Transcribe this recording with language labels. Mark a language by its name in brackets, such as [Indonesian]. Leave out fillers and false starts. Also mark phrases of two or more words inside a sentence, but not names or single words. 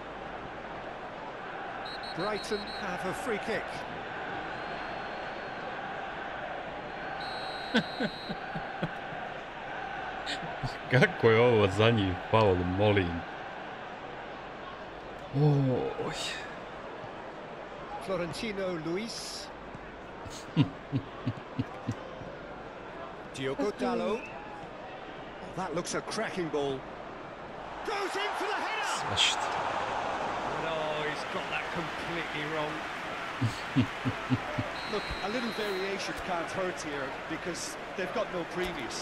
[English] Brighton have a free kick. [Serbian] Kako je ovo za njih faul, molim. Oj. [English] Florentino Luis. Diogo Dalot. Oh, that looks a cracking ball. Goes in for the header! Smashed. No, he's got that completely wrong. Look, a little variation can't hurt here because they've got no previous.